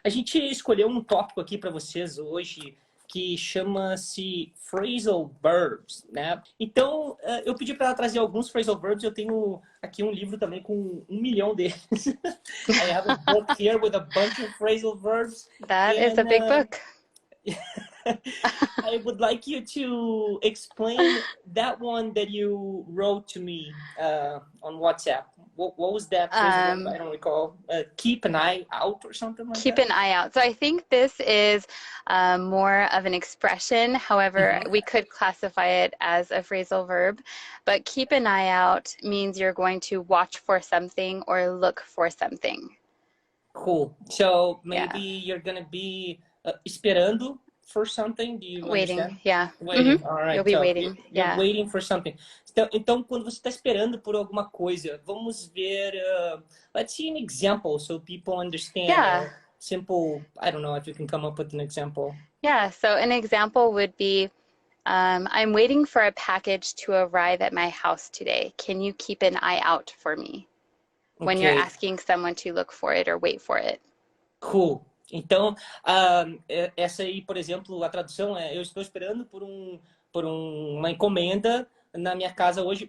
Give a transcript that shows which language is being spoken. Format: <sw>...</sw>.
<pt>A gente escolheu um tópico aqui para vocês hoje que chama-se Phrasal Verbs, né? Então, eu pedi para ela trazer alguns Phrasal Verbs. Eu tenho aqui um livro também com 1 milhão deles.</pt> <en>I have a book here with a bunch of Phrasal Verbs. That is a big book. I would like you to explain that one that you wrote to me on WhatsApp. What was that? I don't recall. Keep an eye out or something like Keep that? an eye out. So I think this is more of an expression. However, we could classify it as a phrasal verb. But keep an eye out means you're going to watch for something or look for something. Cool. So maybe you're going to be</en> <pt>esperando</pt> <en>for something. Do you Waiting, understand? yeah. Waiting, all right. You'll be So waiting, you're waiting for something.</en> <pt>Então, quando você está esperando por alguma coisa, vamos ver,</pt> <en>let's see an example so people understand. Yeah. Simple, I don't know if you can come up with an example. Yeah, so an example would be, I'm waiting for a package to arrive at my house today. Can you keep an eye out for me? When you're asking someone to look for it or wait for it. Cool.</en> <pt>Então, essa aí, por exemplo, a tradução é: eu estou esperando por uma encomenda na minha casa hoje.</pt>